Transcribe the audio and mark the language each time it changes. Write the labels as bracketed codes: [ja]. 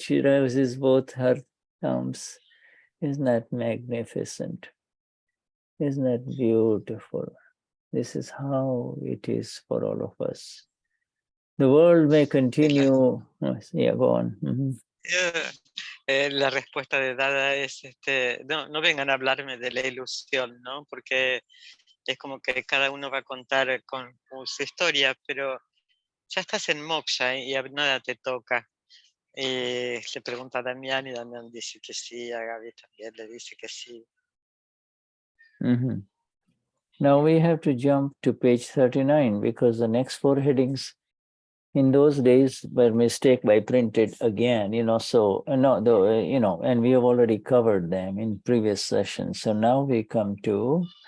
[en] She raises both her thumbs. Isn't that magnificent? Isn't that beautiful? This is how it is for all of us. The world may continue. Yeah, go on. [es] La respuesta de Dada es, no vengan a hablarme de la ilusión, ¿no? Porque es como que cada uno va a contar con su historia, pero ya estás en moksha y nada te toca. Le pregunta a Damian y Damian dice que sí, a Gaby también le dice que sí. [en] Now we have to jump to page 39 because the next 4 headings in those days were mistake by printed again, so and we have already covered them in previous sessions. So now we come to